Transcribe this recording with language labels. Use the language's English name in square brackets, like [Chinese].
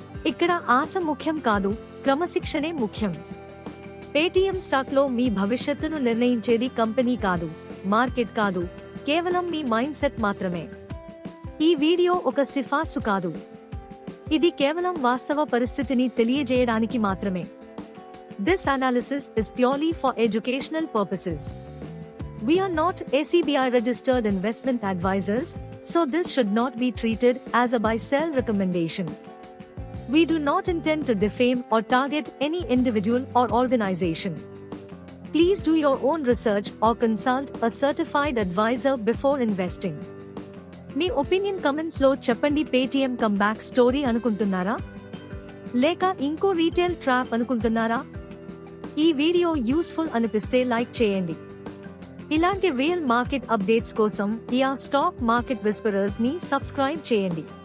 [Telugu] ఇక్కడ ఆశ ముఖ్యం కాదు, క్రమశిక్షణే ముఖ్యం. పేటీఎం స్టాక్లో మీ భవిష్యత్తును నిర్ణయించేది కంపెనీ కాదు, మార్కెట్ కాదు, కేవలం మీ మైండ్ సెట్ మాత్రమే. ఈ వీడియో ఒక సిఫార్సు కాదు. ఇది కేవలం వాస్తవ పరిస్థితిని తెలియజేయడానికి మాత్రమే. [English] This analysis is purely for educational purposes. We are not SEBI registered investment advisors, so this should not be treated as a buy-sell recommendation. We do not intend to defame or target any individual or organization. Please do your own research or consult a certified advisor before investing. [Telugu] మీ opinion comments లో చెప్పండి. Paytm comeback story అనుకుంటున్నారా, లేక ఇంకో retail trap అనుకుంటున్నారా? ఈ video useful అనిపిస్తే like చేయండి. ఇలాంటి రియల్ మార్కెట్ అప్డేట్స్ కోసం ఈ స్టాక్ మార్కెట్ విస్పరర్స్ ని సబ్స్క్రైబ్ చేయండి.